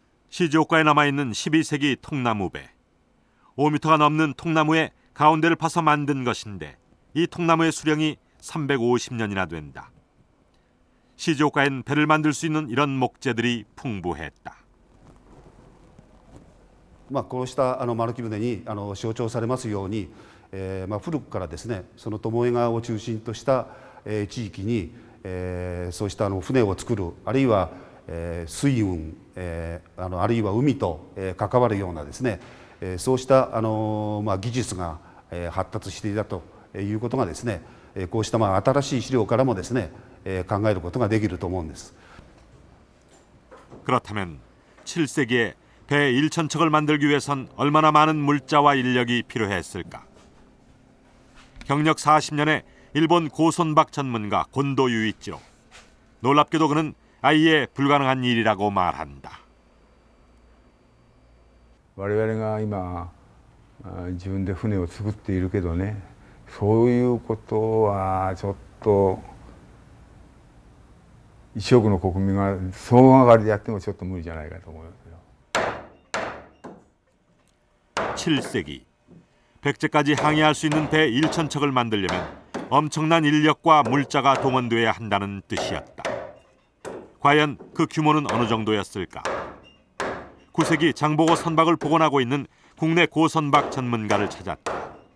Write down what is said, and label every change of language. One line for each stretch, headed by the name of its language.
Korean: 시즈오카에 남아있는 12세기 통나무배. 5m가 넘는 통나무의 가운데를 파서 만든 것인데 이 통나무의 수령이 350년이나 된다. 시즈오카엔 배를 만들 수 있는 이런 목재들이 풍부했다.
Japanese: こうした丸木舟に象徴されますように、古くからですね、その巴川を中心とした地域にそうした船を作る、あるいは水運、あるいは海と関わるようなですね、そうした技術が発達していたということがですね、こうした新しい資料からもですね、考えることができると思うんです。
Korean: 그렇다면 7세기에 배 1,000척을 만들기 위해선 얼마나 많은 물자와 인력이 필요했을까? 경력 40년의 일본 고손박 전문가 곤도 유이치로. 놀랍게도 그는 아예 불가능한 일이라고 말한다.
Japanese: 我々が今自分で船を作っているけどね、そういうことはちょっと1億の国民が総上がりでやってもちょっと無理じゃないかと思いますよ。
Korean: 7세기 백제까지 항해할 수 있는 배 1,000척을 만들려면 엄청난 인력과 물자가 동원돼야 한다는 뜻이었다. 과연 그 규모는 어느 정도였을까? 9세기 장보고 선박을 복원하고 있는 국내 고선박 전문가를 찾았다.